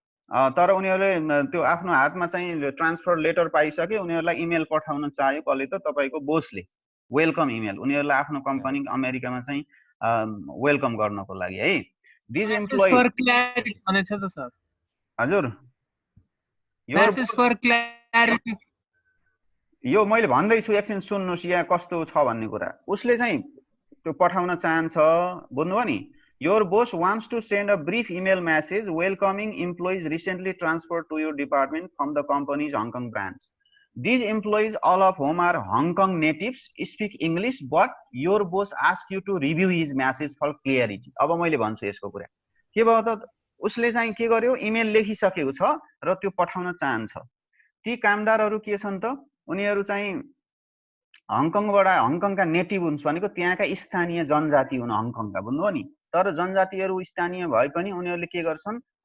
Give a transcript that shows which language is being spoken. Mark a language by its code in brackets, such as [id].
[ne] तर उनीहरुले त्यो आफ्नो हातमा चाहिँ ट्रान्सफर लेटर पाइसके, उनीहरुलाई इमेल पठाउन चाह्यो कसले त, तपाईको बोसले वेलकम इमेल उनीहरुलाई आफ्नो कम्पनी अमेरिकामा चाहिँ वेलकम गर्नको लागि है. [en] these employee [ne] फर क्ल्यारिटी भनेछ त सर. हजुर, [en] message for clarity [ne] यो मैले भन्दैछु, एकछिन सुन्नुस् यहाँ कस्तो छ भन्ने कुरा. उसले चाहिँ त्यो पठाउन चाहन्छ, बुझ्नुभयो नि? [en] Your boss wants to send a brief email message welcoming employees recently transferred to your department from the company's Hong Kong branch. These employees, all of whom are Hong Kong natives, speak English, but your boss asks you to review his message for clarity. [ne] अब मैले भन्छु यसको कुरा के भयो त उसले चाहिँ के गर्यो इमेल लेखिसकेको छ र त्यो पठाउन चाहन्छ ती कामदारहरू के छन् त उनीहरू चाहिँ हङकङका नेटिभ हुन् भनेको त्यहाँका स्थानीय जनजाति हुन् हङकङका बुझ्नुभयो नि तर जनजातिहरू स्थानीय भए पनि उनीहरूले के गर्छन्